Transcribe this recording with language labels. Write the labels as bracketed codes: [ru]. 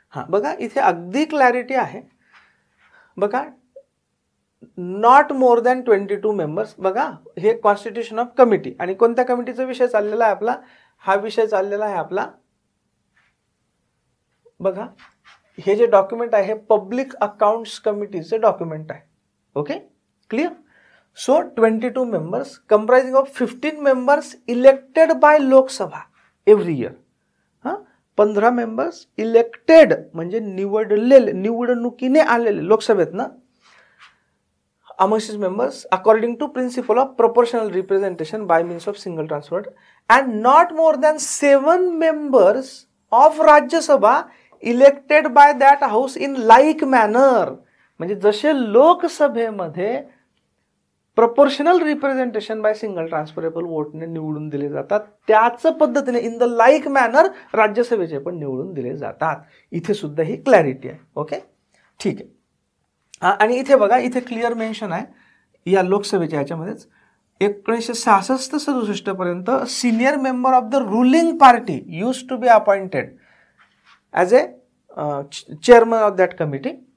[mr] बघा इथे अगदी क्लॅरिटी आहे. बघा, [en] Not more than 22 members. [mr] बघा, हे कॉन्स्टिट्यूशन ऑफ कमिटी. आणि कोणत्या कमिटीचा विषय चाललेला आहे आपला? हा विषय चाललेला आहे आपला, बघा हे जे डॉक्युमेंट आहे हे पब्लिक अकाउंट्स कमिटीचे डॉक्युमेंट आहे. Okay, clear. [en] So 22 members comprising of 15 members elected by Lok Sabha every year. [mr] 15 members elected म्हणजे निवडणुकीने आलेले लोकसभेत ना. [en] amongst his members according to principle of proportional representation by means of single transfer, and not more than 7 members of Rajya Sabha elected by that house in like manner. [mr] म्हणजे जसे लोकसभेमध्ये proportional representation by single transferable वोटने निवडून दिले जातात, त्याच पद्धतीने [en] in the like manner [mr] राज्यसभेचे पण निवडून दिले जातात. इथे सुद्धा ही क्लॅरिटी आहे. ओके, ठीक आहे. आणि इथे बघा, इथे क्लिअर मेन्शन आहे या लोकसभेच्या याच्यामध्येच 1966-67 पर्यंत [en] Senior member of the ruling party use to be appointed as a chairman of that committee.